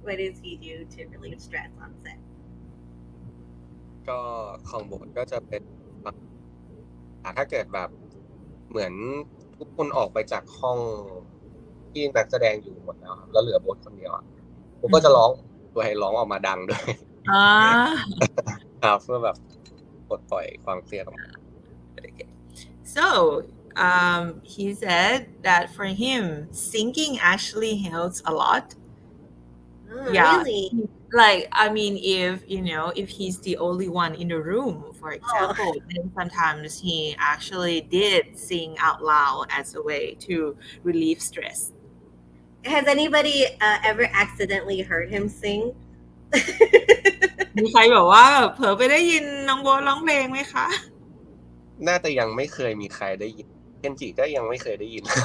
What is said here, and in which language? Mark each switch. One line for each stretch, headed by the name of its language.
English: What does he do to relieve stress on set?
Thai: ก็ของโบทก็จะเป็นถ้าเกิดแบบเหมือนทุกคนออกไปจากห้องที่นักแสดงอยู่หมดแล้วครับแล้วเหลือโบทคนเดียวผมก็จะร้องด้วยร้องออกมาดังด้วยครับเพื่อแบบปลดปล่อยความเครียดออกมา
English: So he said that for him singing actually helps a lot. Really? Like I mean if he's the only one in the room for example then sometimes he actually did sing out loud as a way to relieve stress. Has anybody ever accidentally heard him sing?
Thai: มีใครบอกว่าเผลอไปได้ยินน้องโบ๊ทร้องเพลงไหมคะ น่าจะยังไม่เคยมีใครได้ยินเคนจิก็ยังไม่เคยได้ยิน